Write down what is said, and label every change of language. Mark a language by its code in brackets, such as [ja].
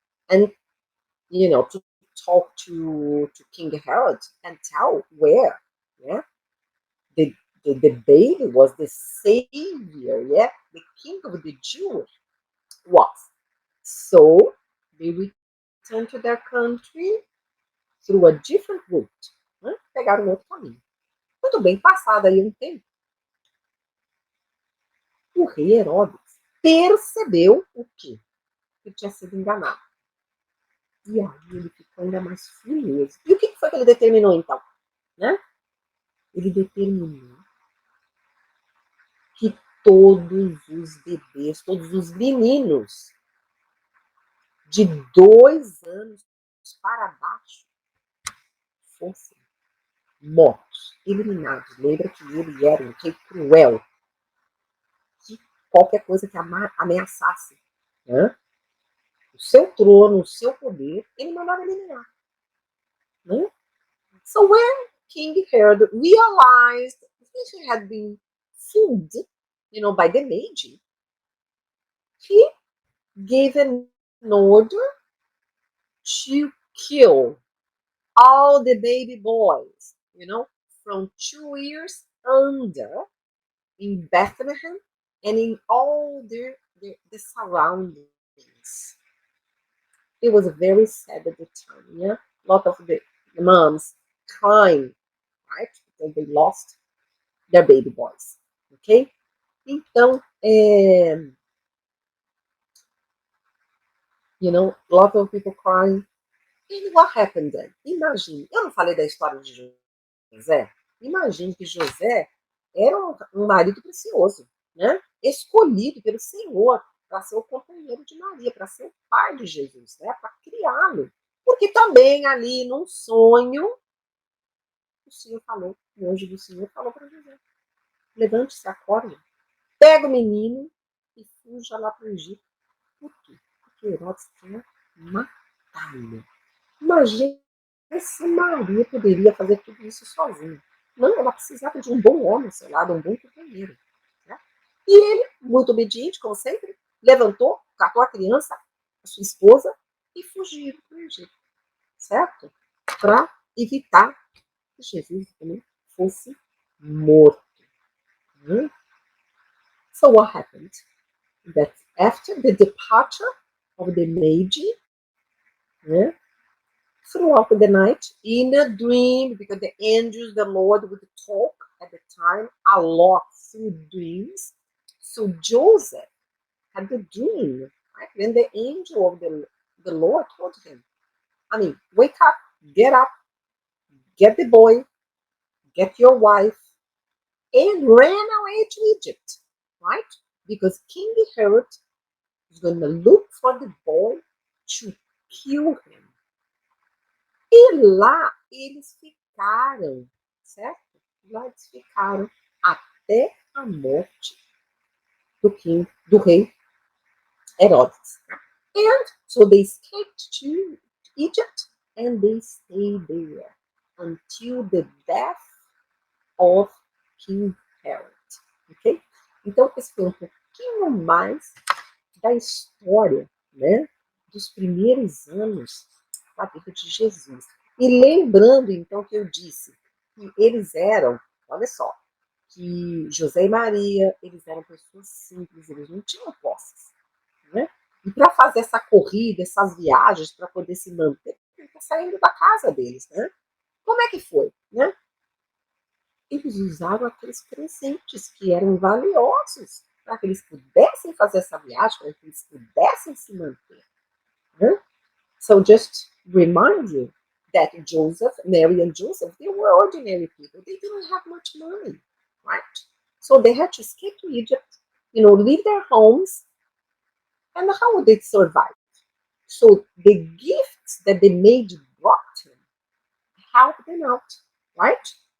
[en] And, to talk to King Herod and tell where. Yeah? The baby was the savior, yeah, the king of the Jews was. So they returned to their country through a different route. [pt] Né? Pegaram outro caminho. Muito bem, passado aí um tempo, o rei Herodes percebeu o quê? Que ele tinha sido enganado. E aí ele ficou ainda mais furioso. E o que foi que ele determinou então? Né? Ele determinou que todos os bebês, todos os meninos de 2 anos para baixo fossem mortos, eliminados. Lembra que ele era um rei cruel, que qualquer coisa que ameaçasse, né, o seu trono, o seu poder, ele mandava eliminar. Né? [en] So when King Herod realized that he had been fooled, by the Magi, he gave an order to kill all the baby boys, from 2 years under in Bethlehem and in all the surroundings. It was very sad at the time, yeah? A lot of the moms crying, right? Because they lost their baby boys, ok? Então, a lot of people crying. And what happened then? [pt] Imagine, eu não falei da história de José? Imagine que José era um marido precioso, né? Escolhido pelo Senhor para ser o companheiro de Maria, para ser o pai de Jesus, né? Para criá-lo. Porque também ali num sonho, o Senhor falou, o anjo do Senhor falou para José: levante-se, acorde, pega o menino e fuja lá para o Egito. Por quê? Porque Herodes quer matá-lo. Imagina se Maria poderia fazer tudo isso sozinha. Não, ela precisava de um bom homem, sei lá, de um bom companheiro. Né? E ele, muito obediente, como sempre, levantou, catou a criança, a sua esposa, e fugiram para o Egito, certo? Para evitar que Jesus também fosse morto. [en] Né? So what happened? That after the departure of the Magi, né, throughout the night, in a dream, because the angels, the Lord would talk at the time a lot through dreams. So Joseph had the dream, right? When the angel of the Lord told him, I mean, wake up, get the boy, get your wife, and ran away to Egypt, right? Because King Herod is going to look for the boy to kill him. [pt] E lá eles ficaram, certo? Lá eles ficaram até a morte do rei Herodes. [en] And so they escaped to Egypt and they stayed there until the death of King Herod. Ok? [pt] Então, esse foi um pouquinho mais da história, né, dos primeiros anos da vida de Jesus. E lembrando, então, que eu disse que eles eram, olha só, que José e Maria, eles eram pessoas simples, eles não tinham posses, né? E para fazer essa corrida, essas viagens, para poder se manter, ele está saindo da casa deles, né? Como é que foi, né? Eles usaram aqueles presentes que eram valiosos para que eles pudessem fazer essa viagem, para que eles pudessem se manter. Né? [en] So just remind you that Joseph, Mary and Joseph, they were ordinary people. They didn't have much money, right? So they had to escape to Egypt, leave their homes, and how would they survive? So the gifts that the maid brought him helped them out, right?